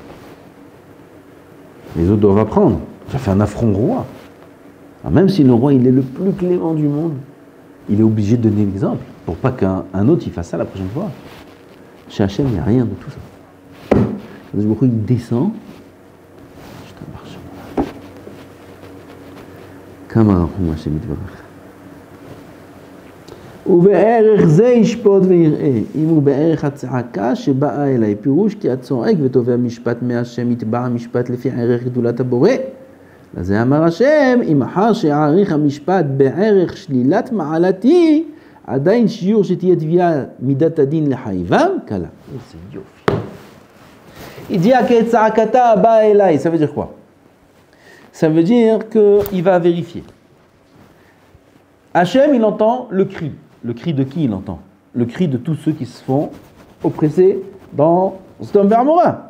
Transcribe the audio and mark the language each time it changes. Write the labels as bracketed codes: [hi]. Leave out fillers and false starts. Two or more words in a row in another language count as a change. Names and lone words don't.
[fr] Les autres doivent apprendre. Ça fait un affront au roi. Alors même si le roi il est le plus clément du monde, il est obligé de donner l'exemple pour pas qu'un autre il fasse ça la prochaine fois. Chez Hachem, il n'y a rien de tout ça. Il descend. [he] כמה רחום השם יתברך. ובערך זה ישפוט ויראה, אם הוא בערך הצעקה שבאה אליי, פירוש כי הצועק ותובע משפט מהשם יתבע המשפט לפי ערך גדולת הבורא. לזה אמר השם, אם אחר שיעריך המשפט בערך שלילת מעלתי, עדיין שיעור שתהיה תביעה מידת הדין לחייבם, קלה. איזה יופי. [fr] Il dit que [he] צעקתה בא אליי, [fr] ça veut dire quoi? Ça veut dire qu'il va vérifier. Hachem, il entend le cri. Le cri de qui il entend? Le cri de tous ceux qui se font oppresser dans Sodome et Gomorrhe.